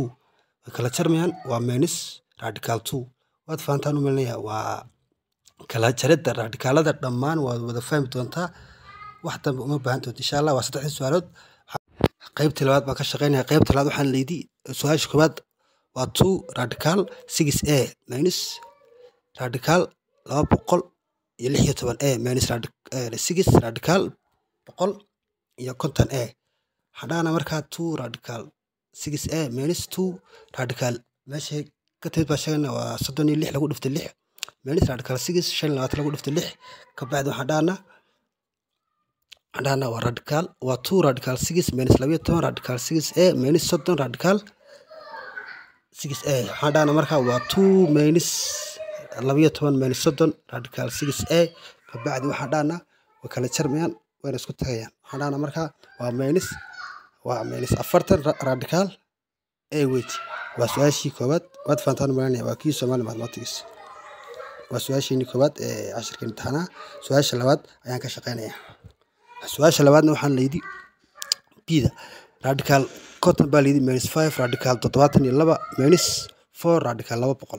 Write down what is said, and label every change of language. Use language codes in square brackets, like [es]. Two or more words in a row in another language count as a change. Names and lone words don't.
[so] way kala jarmayaan waa [en] minus radical [so] 2. waad fahantaan u malinayaa. waa kala jaridda radikaalada dhammaan waad wada fahmi doontaa. wax dambe uma baahan doonto insha Allah. waa 3 su'aalood. qaybta labaad baan ka shaqeynaya. qaybta labaad waxaan leeyahay su'aasha koowaad waa 2 [en] radical 6a minus radical 216a minus 6 radical 150a. [so] waxaan dhahnaa markaa 2 [en] radical 6a minus 2 radical [so] meeshay ka timid baa sheeganaa waa 36 lagu dhiftay 6 [en] minus radical [so] 6 25 lagu dhiftay 6. kabacdi waxaan dhahnaa waa radical waa 2 [en] radical 6 minus 12 radical 6a minus 30 radical 6a. [so] waxaan dhahnaa markaa waa 2 [en] minus 12 minus 30 radical 6a. [so] kabacdi waxaan dhahnaa way kala jarmayaan wayna isku tagayaan. waxaan dhahnaa markaa waa [en] minus 40 radical a weight. [so] waa su'aashii koowaad. waad fahantaan malinaya. waa kii Somali Mathematics. waa su'aashii koowaad ee casharkeena taxanaha. su'aasha labaad ayaan ka shaqeynayaa. su'aasha labaadna waxaan leeyahay bida radical 50 baa leeyahay [en] minus 5 radical 72 minus 4 radical 200.